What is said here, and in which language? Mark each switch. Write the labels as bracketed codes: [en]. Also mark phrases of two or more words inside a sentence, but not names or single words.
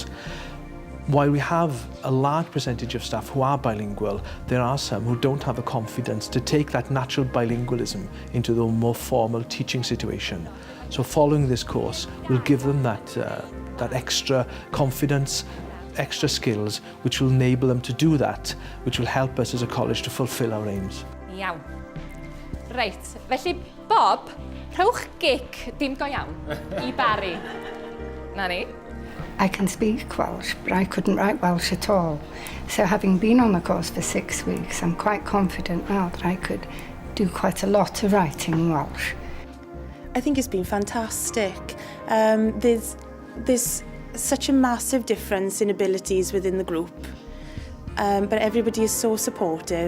[en] While we have a large percentage of staff who are bilingual, there are some who don't have the confidence to take that natural bilingualism into the more formal teaching situation. So following this course will give them that extra confidence, extra skills, which will enable them to do that, which will help us as a college to fulfil our aims. [cy] Iawn. Reit, felly Bob, rhowch gic dim go iawn I Barry. Na ni. [en] I can speak Welsh, but I couldn't write Welsh at all. So having been on the course for 6 weeks, I'm quite confident now that I could do quite a lot of writing in Welsh. I think it's been fantastic. There's such a massive difference in abilities within the group, but everybody is so supportive.